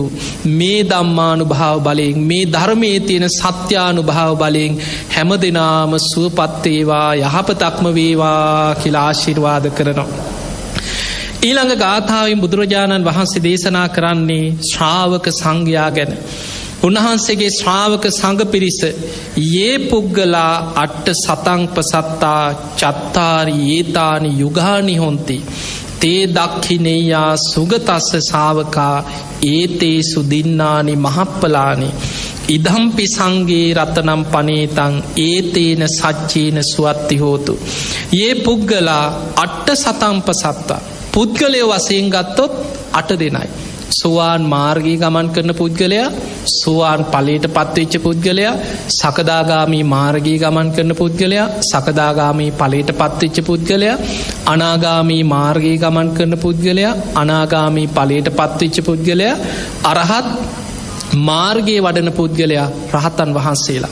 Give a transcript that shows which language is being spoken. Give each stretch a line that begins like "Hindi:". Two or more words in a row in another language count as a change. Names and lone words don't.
Sinhala: මේ ධම්මානුභාව බලයෙන්, මේ ධර්මයේ තියෙන සත්‍යානුභාව බලයෙන් හැමදෙනාම සුවපත් වේවා, යහපතක්ම වේවා කියලා ආශිර්වාද කරනවා. ඊළඟ ගාථාවෙන් බුදුරජාණන් වහන්සේ දේශනා කරන්නේ ශ්‍රාවක සංඝයා ගැන. උන්වහන්සේගේ ශ්‍රාවක සංඝ පිරිස
Pali: යේ පුග්ගලා අට්ඨ සතං පසත්තා චත්තාරි ඒතානි යුගානි හොಂತಿ තේ දක්ඛිනේයා සුගතස්ස ශාවකා ඒතේසු දින්නානි මහප්පලානි ඉදම්පි සංඝේ රතනම් පනේතං ඒතේන සච්චේන සුවත්ති හෝතු. යේ පුග්ගලා අට්ඨ සතං පසත්තා.
Sinhala: පුද්ගලයෝ වශයෙන් ගත්තොත් 8 දෙනයි. සෝවාන් මාර්ගයේ ගමන් කරන පුද්ගලයා, සෝවාන් ඵලයට පත්වෙච්ච පුද්ගලයා, සකදාගාමී මාර්ගයේ ගමන් කරන පුද්ගලයා, සකදාගාමී ඵලයට පත්වෙච්ච පුද්ගලයා, අනාගාමී මාර්ගයේ ගමන් කරන පුද්ගලයා, අනාගාමී ඵලයට පත්වෙච්ච පුද්ගලයා, අරහත් මාර්ගයේ වඩන පුද්ගලයා, රහතන් වහන්සේලා.